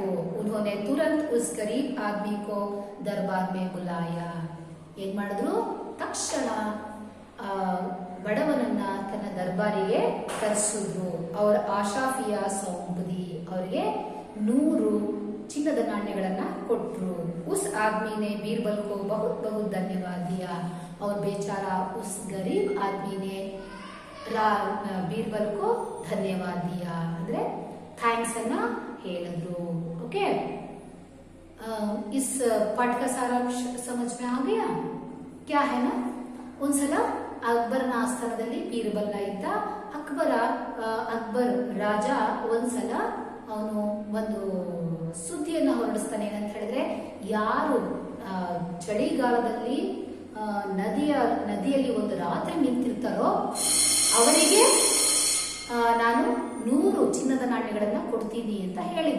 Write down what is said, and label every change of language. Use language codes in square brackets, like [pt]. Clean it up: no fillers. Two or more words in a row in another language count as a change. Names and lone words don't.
[hi] उन्होंने तुरंत उस गरीब आदमी को दरबार में बुलाया. [kn] ಏನ್ ಮಾಡಿದ್ರು, ತಕ್ಷಣ ಬಡವನನ್ನ ತನ್ನ ದರ್ಬಾರಿಗೆ ಕರೆಸಿದ್ರು. ಅವರ ಆಶಾಫಿಯ ಸೌಂಬದಿ, ಅವರಿಗೆ 100 ಚಿನ್ನದ ನಾಣ್ಯಗಳನ್ನ ಕೊಟ್ರು. [hi] उस आदमी ने बीरबल को बहुत बहुत धन्यवाद दिया और बेचारा उस गरीब आदमी ने बीरबल को धन्यवाद दिया. [kn] ಅಂದ್ರೆ ಥ್ಯಾಂಕ್ಸ್ ಅನ್ನ ಹೇಳಿದ್ರು. [hi] ओके, इस पाठ का सारांश समझ में आ गया क्या है ना. [kn] ಒಂದ್ಸಲ ಅಕ್ಬರನ ಆಸ್ಥಾನದಲ್ಲಿ ಬೀರ್ಬಲ್ ಇದ್ದ. ಅಕ್ಬರ್ ರಾಜ ಒಂದ್ಸಲ ಅವನು ಒಂದು ಸುದ್ದಿಯನ್ನು ಹೊರಡಿಸ್ತಾನೆ. ಏನಂತ ಹೇಳಿದ್ರೆ, ಯಾರು ಚಳಿಗಾಲದಲ್ಲಿ ನದಿಯಲ್ಲಿ ಒಂದು ರಾತ್ರಿ ನಿಂತಿರ್ತಾರೋ ಅವರಿಗೆ ನಾನು 100 ಚಿನ್ನದ ನಾಣ್ಯಗಳನ್ನ ಕೊಡ್ತೀನಿ ಅಂತ ಹೇಳಿದ್ದ.